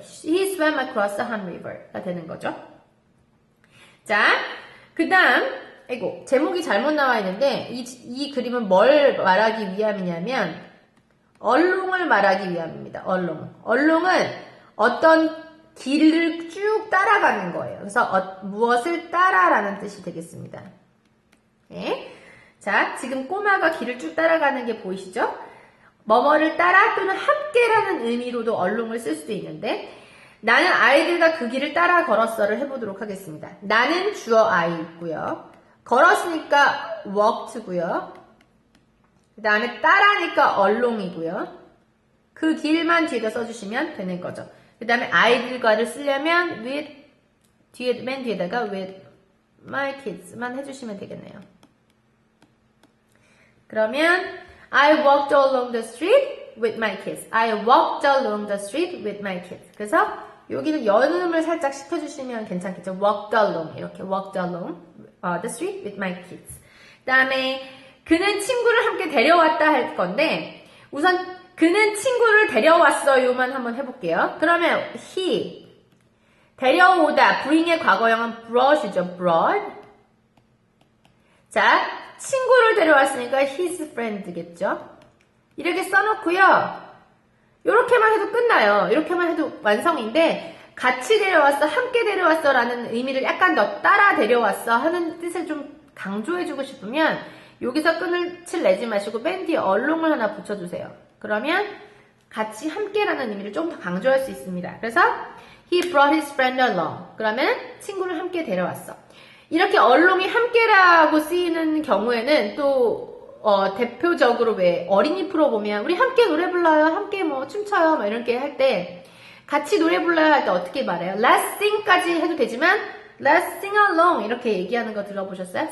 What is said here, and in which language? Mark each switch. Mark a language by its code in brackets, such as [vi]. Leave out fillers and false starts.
[en] He swam across the Han River [ko] 가 되는 거죠. 자, 그 다음 아이고 제목이 잘못 나와 있는데 이 그림은 뭘 말하기 위함이냐면 얼롱을 말하기 위함입니다. 얼롱은 어떤 길을 쭉 따라가는 거예요. 그래서 무엇을 따라라는 뜻이 되겠습니다. 네. 자, 지금 꼬마가 길을 쭉 따라가는 게 보이시죠? 뭐뭐를 따라 또는 함께라는 의미로도 얼롱을 쓸 수도 있는데 나는 아이들과 그 길을 따라 걸었어를 해보도록 하겠습니다. 나는 주어 I 있고요. 걸었으니까 walked고요. 그 다음에 따라니까 along이고요. 그 길만 뒤에다 써주시면 되는 거죠. 그 다음에 아이들과를 쓰려면 맨 뒤에다가 with my kids만 해주시면 되겠네요. [en] 그러면 I walked along the street with my kids. I walked along the street with my kids. [ko] 그래서 여기는 연음을 살짝 시켜주시면 괜찮겠죠. [en] walked along [ko] 이렇게 [en] walked along the street with my kids. [ko] 그 다음에 그는 친구를 함께 데려왔다 할 건데 우선 그는 친구를 데려왔어요만 한번 해볼게요. 그러면 he 데려오다 bring의 과거형은 brought이죠. brought 자 친구를 데려왔으니까 his friend겠죠. 이렇게 써놓고요. 이렇게만 해도 끝나요. 이렇게만 해도 완성인데 같이 데려왔어, 함께 데려왔어 라는 의미를 약간 더 따라 데려왔어 하는 뜻을 좀 강조해주고 싶으면 여기서 끝을 내지 마시고 맨 뒤에 along을 하나 붙여주세요. 그러면 같이 함께라는 의미를 좀 더 강조할 수 있습니다. 그래서 [en] he brought his friend along. [ko] 그러면 친구를 함께 데려왔어. 이렇게 along이 함께라고 쓰이는 경우에는 또 대표적으로 왜 어린이 프로 보면 우리 함께 노래 불러요, 함께 뭐 춤춰요, 뭐 이렇게 할 때 같이 노래 불러야 할 때 어떻게 말해요? Let's sing까지 해도 되지만 [en] Let's sing along [ko] 이렇게 얘기하는 거 들어보셨어요?